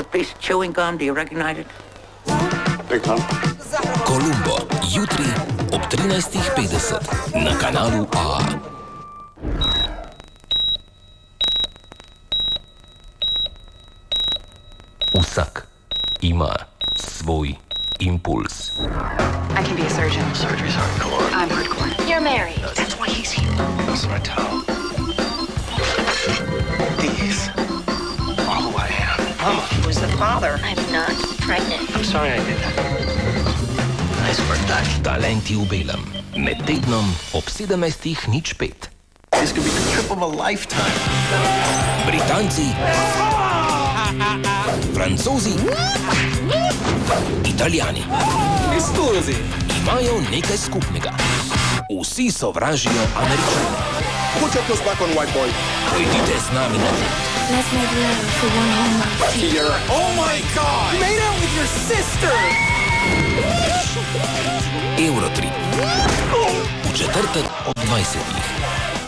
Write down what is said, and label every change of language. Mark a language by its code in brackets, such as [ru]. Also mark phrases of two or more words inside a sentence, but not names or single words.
[sl] Kolumbo, jutri ob 13:50 na kanalu A. Vsak ima svoj impuls. [en] I can be a surgeon. Surgery's hardcore. I'm hardcore. You're married. That's why he's here. That's what I tell him. These are who I am. Mama. He was the father. I'm not pregnant. I'm sorry I did that. Nice work, Doc. [sl] Talenti v belem. Med tednom ob 17:05. [en] This could be the trip of a lifetime. [sl] Britanci, Francozi, Italijani imajo nekaj skupnega. Vsi sovražijo Američane. [en] Put your clothes back on, white boy. [sl] Pojdite z nami na pot. [en] Let's make love for one whole month. Here. Oh my God! You made out with your sister! [sl] Eurotrip. V četrtek ob 20.